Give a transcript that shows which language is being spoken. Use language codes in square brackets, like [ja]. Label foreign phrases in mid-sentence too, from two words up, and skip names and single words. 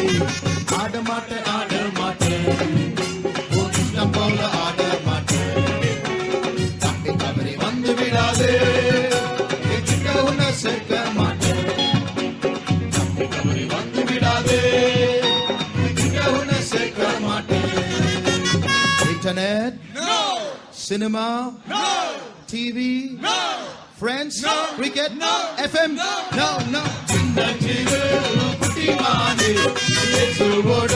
[ta] ஆட மாட்டேன் உன் இஷ்டம் போல ஆட மாட்டேன். தப்பி தவறி வந்து விடாதே என்கிட்ட உன்னை சேர்க்க மாட்டேன். தப்பி தவறி வந்து விடாதே என்கிட்ட உன்னை சேர்க்க மாட்டேன். [en] Internet? No. Cinema? No. TV? No. Friends? No. Cricket? No. FM? No. No. [ta] சின்னஞ்சிறு குட்டி மாலி இயேசுவோடு